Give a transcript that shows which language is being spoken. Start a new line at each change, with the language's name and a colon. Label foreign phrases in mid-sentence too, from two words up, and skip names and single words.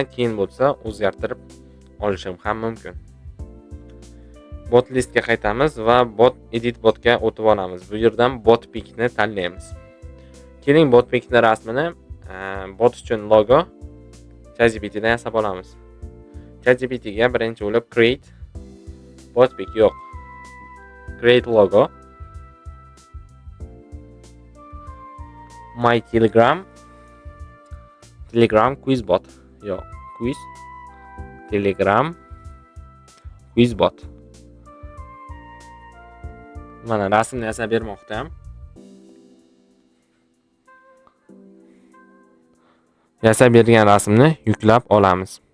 Uzbek: Keyin bo'lsa o'zgartirib olishim ham mumkin.
English: Bot listga
Uzbek: qaytamiz va
English: bot edit botga
Uzbek: o'tib olamiz. Bu yerdan
English: bot pic-ni
Uzbek: tanlaymiz. Keling
English: bot pic-ni
Uzbek: rasmini bot uchun logo ChatGPT dan yasab olamiz. ChatGPT ga birinchi bo'lib
English: create bot pic
Uzbek: yo'q.
English: Create logo. My Telegram quiz bot. Yo'q, quiz Telegram quiz bot.
Uzbek: Mana rasmni yasab bermoqda ham. Yasab bergan rasmni yuklab olamiz.